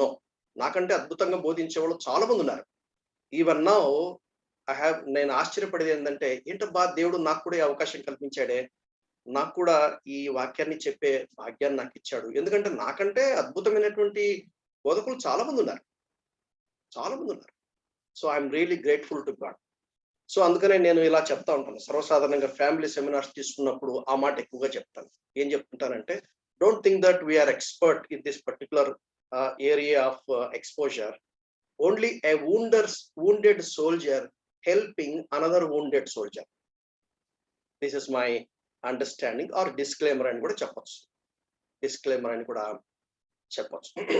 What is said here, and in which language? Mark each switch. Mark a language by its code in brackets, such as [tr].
[te] No, నాకంటే అద్భుతంగా బోధించే వాళ్ళు చాలా మంది ఉన్నారు. [en] even now [te] నేను ఆశ్చర్యపడేది ఏంటంటే ఏంటబ్బా దేవుడు నాకు కూడా ఈ అవకాశం కల్పించాడే, నాకు కూడా ఈ వాక్యాన్ని చెప్పే భాగ్యాన్ని నాకు ఇచ్చాడు. ఎందుకంటే నాకంటే అద్భుతమైనటువంటి బోధకులు చాలా మంది ఉన్నారు. [en] So I'm really grateful to God. [te] So అందుకనే నేను ఇలా చెప్తా ఉంటాను. సర్వసాధారణంగా ఫ్యామిలీ సెమినార్స్ తీసుకున్నప్పుడు ఆ మాట ఎక్కువగా చెప్తాను. ఏం చెప్తుంటానంటే [en] Don't think that we are expert in this particular area of exposure. Only a wounded soldier helping another wounded soldier. This is my understanding or disclaimer [te] అని కూడా చెప్పొచ్చు. డిస్క్లైమర్ అని కూడా చెప్పొచ్చు.